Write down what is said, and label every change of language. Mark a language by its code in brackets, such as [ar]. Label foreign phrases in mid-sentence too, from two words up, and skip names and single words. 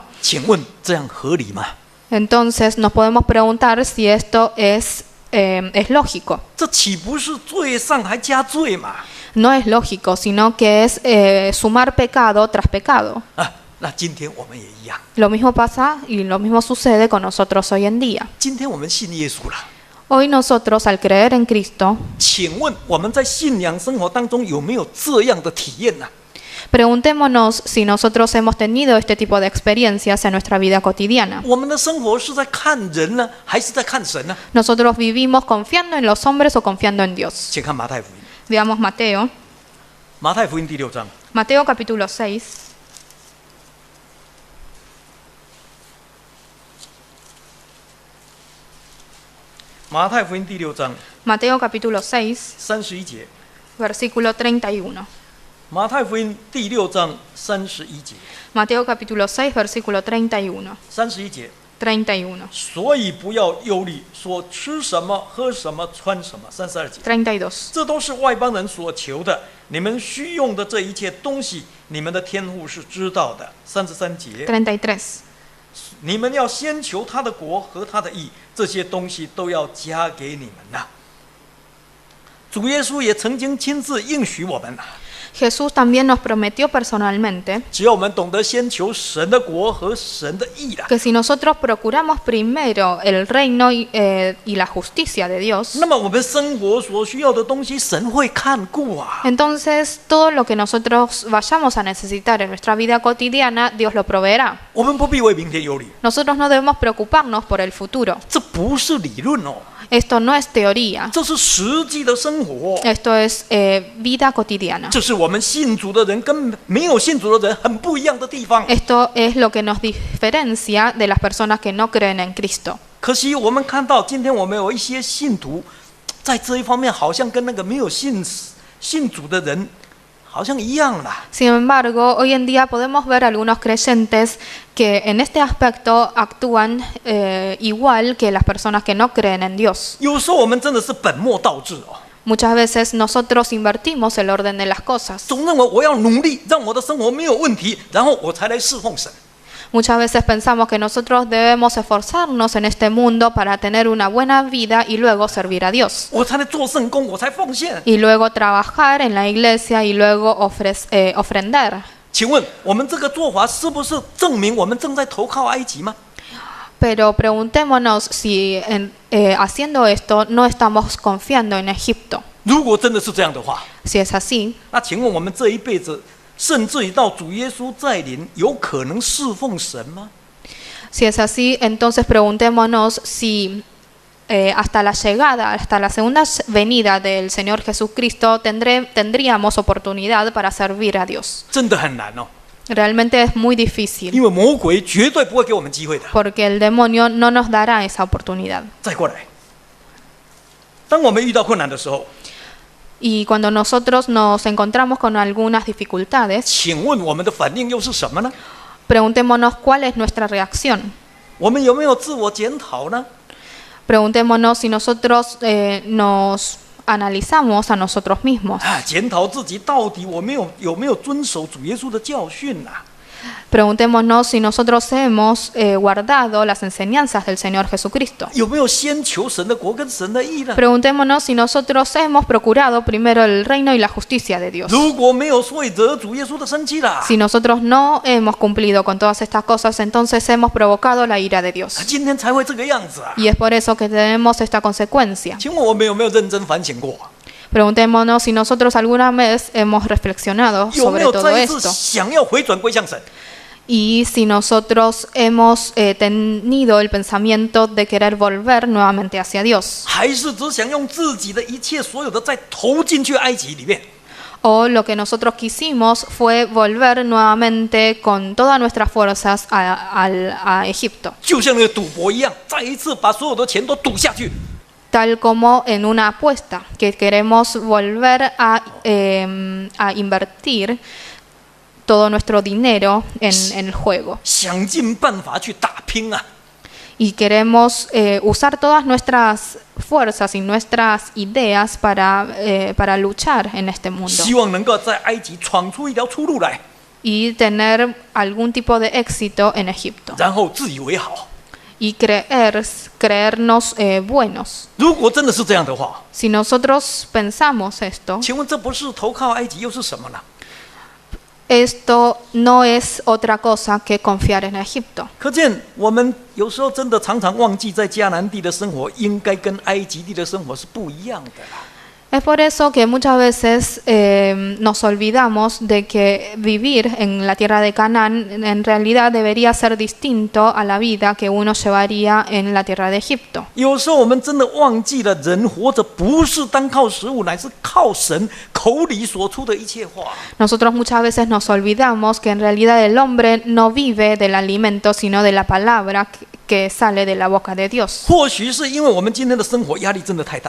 [zh] 请问这样合理吗？ [es] entonces nos podemos preguntar si esto es lógico. [zh] 这岂不是罪上还加罪嘛？ [es] No es lógico, sino que es sumar pecado tras pecado. [zh] 啊，那今天我们也一样。 [es] Lo mismo pasa y lo mismo sucede con nosotros hoy en día. [zh] 今天我们信耶稣了， [es] Hoy nosotros, al creer en Cristo, [zh] 请问我们在信仰生活当中有没有这样的体验呢？ [es] preguntémonos si nosotros hemos tenido este tipo de experiencias en nuestra vida cotidiana. [zh] 我们的生活是在看人呢，还是在看神呢？ [es] ¿Nosotros vivimos confiando en los hombres o confiando en Dios? [zh] 请看马太福音， [es] Veamos Mateo. [zh] 马太福音第6章， [es] Mateo capítulo 6. [zh] 马太福音第6章 [es] Mateo capítulo 6, [zh] 31 节。 [es] versículo 31. [zh] 马太福音第6章31节。 [es] Mateo capítulo 6, versículo 31. [zh] 31 节。 31. 所以不要忧虑，说吃什么、喝什么、穿什么。32节。 32. 这都是外邦人所求的，你们需用的这一切东西，你们的天父是知道的。33节。 33. 你们要先求他的国和他的义，这些东西都要加给你们呐。主耶稣也曾经亲自应许我们， [es] Jesús también nos prometió personalmente [zh] 只要我们懂得先求神的国和神的义的， [es] que si nosotros procuramos primero el reino y la justicia de Dios, [zh] 那么我们生活所需要的东西，神会看顾啊。 [es] entonces todo lo que nosotros vayamos a necesitar en nuestra vida cotidiana, Dios lo proveerá. [zh] 我们不必为明天忧虑， [es] Nosotros no debemos preocuparnos por el futuro. [zh] 这不是理论哦， [es] Esto no es teoría, [zh] 这是实际的生活。 [es] esto es vida cotidiana. [zh] 这是我们信主的人跟没有信主的人很不一样的地方。 [es] Esto es lo que nos diferencia de las personas que no creen en Cristo. [zh] 可惜我们看到今天我们有一些信徒，在这一方面好像跟那个没有信主的人好像一样啦。 [es] Sin embargo, hoy en día podemos ver algunos creyentes que en este aspecto actúan igual que las personas que no creen en Dios. [zh] 有时候我们真的是本末倒置哦， [es] Muchas veces nosotros invertimos el orden de las cosas. [zh] 总认为我要努力让我的生活没有问题，然后我才来侍奉神。 [es] Muchas veces pensamos que nosotros debemos esforzarnos en este mundo para tener una buena vida y luego servir a Dios. [zh] 我才来做圣工，我才奉献。 [es] Y luego trabajar en la iglesia y luego ofrendar. [zh] 请问我们这个做法是不是证明我们正在投靠埃及吗？ [es] Pero preguntémonos si haciendo esto no estamos confiando en Egipto. [zh] 如果真的是这样的话， [es] Si es así, [zh] 那请问我们这一辈子，甚至于到主耶稣再临，有可能侍奉神吗？ [es] si es así, entonces preguntémonos si hasta la llegada, hasta la segunda venida del Señor Jesucristo tendríamos oportunidad para servir a Dios. [zh] 真的很难哦， [es] Realmente es muy difícil [zh] 因为魔鬼绝对不会给我们机会的。 [es] porque el demonio no nos dará esa oportunidad. [zh] 再过来，当我们遇到困难的时候， [es] Y cuando nosotros nos encontramos con algunas dificultades, [zh] 请问我们的反应又是什么呢？ [es] preguntémonos cuál es nuestra reacción. [zh] 我们有没有自我检讨呢？ [es] Preguntémonos si nosotros nos analizamos a nosotros mismos. [zh] 啊，检讨自己到底有没有遵守主耶稣的教训啊？ [es] Preguntémonos si nosotros hemos guardado las enseñanzas del Señor Jesucristo. [zh] 有没有先求神的国跟神的义呢？ [es] Preguntémonos si nosotros hemos procurado primero el reino y la justicia de Dios. [zh] 如果没有，所以惹主耶稣的生气啦。 [es] Si nosotros no hemos cumplido con todas estas cosas, entonces hemos provocado la ira de Dios. [zh] 今天才会这个样子啊！ [es] Y es por eso que tenemos esta consecuencia. [zh] 请问我们有没有认真反省过？ [es] Preguntémonos si nosotros alguna vez hemos reflexionado [zh] 有没 [es] sobre [zh] 有 [es] todo [zh] 再一次 [es] esto. [zh] 想要回转归向神？ [es] Y si nosotros hemos tenido el pensamiento de querer volver nuevamente hacia Dios. [zh] 还是只想用自己的一切所有的再投进去埃及里面？ [es] O lo que nosotros quisimos fue volver nuevamente con todas nuestras fuerzas a Egipto. [zh] 就像那个赌博一样，再一次把所有的钱都赌下去。 [es] Tal como en una apuesta, que queremos volver a invertir todo nuestro dinero en el juego. [zh] 想尽办法去打拼啊！ [es] Y queremos usar todas nuestras fuerzas y nuestras ideas para luchar en este mundo. [zh] 希望能够在埃及闯出一条出路来， [es] Y tener algún tipo de éxito en Egipto. [zh] 然后自以为好。 [es] Y creernos buenos. [zh] 如果真的是这样的话， [es] Si nosotros pensamos esto, [zh] 请问这不是投靠埃及又是什么呢？ [es] esto no es otra cosa que confiar en Egipto. [zh] 可见我们有时候真的常常忘记，在迦南地的生活应该跟埃及地的生活是不一样的啦。 [es] Es por eso que muchas veces nos olvidamos de que vivir en la tierra de Canaán en realidad debería ser distinto a la vida que uno llevaría en la tierra de Egipto. [zh] 有时候我们真的忘记了，人活着不是单靠食物，乃是靠神口里所出的一切话。 [es] Nosotros muchas veces nos olvidamos que en realidad el hombre no vive del alimento, sino de la palabra que sale de la boca de Dios. [zh] 或许是因为我们今天的生活压力真的太大，